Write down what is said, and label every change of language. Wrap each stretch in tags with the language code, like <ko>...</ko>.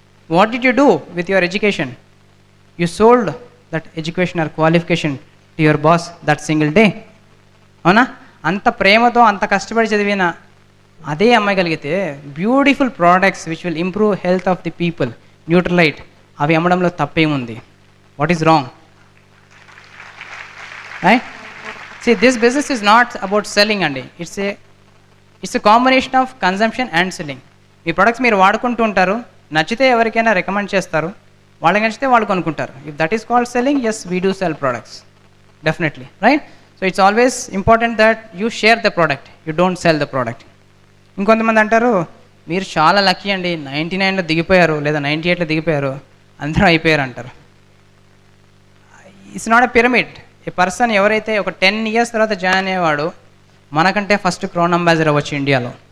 <en>What did you do with your education? You sold that education or qualification to your boss that single day.</en> <te>అవునా? అంత ప్రేమతో అంత కష్టపడి చదివిన అదే అమ్మాయి కలిగితే</te> <en>beautiful products which will improve health of the people,</en> <te>Nutralite, అవి అమ్మడంలో తప్పేముంది?</te> <en>What is wrong? Right? See, this business is not about selling అండి. It's a combination of consumption and selling.</en> <te>ఈ ప్రొడక్ట్స్ మీరు వాడుకుంటూ ఉంటారు, నచ్చితే ఎవరికైనా రికమెండ్ చేస్తారు, వాళ్ళకి నచ్చితే వాళ్ళు కొనుక్కుంటారు.</te> <en>If that is called selling, yes, we do sell products. Definitely. Right? So it's always important that you share the product. You don't sell the product.</en> <te>ఇంకొంతమంది అంటారు, మీరు చాలా లక్కీ అండి, 99లో దిగిపోయారు లేదా 98లో దిగిపోయారు, అందరూ అయిపోయారు అంటారు.</te> <en>It's not a pyramid.</en> <te>ఈ పర్సన్ ఎవరైతే ఒక 10 years తర్వాత జాయిన్ అయ్యేవాడు, మనకంటే ఫస్ట్ క్రౌన్ అంబాసిడర్ అవ్వచ్చు ఇండియాలో.</te>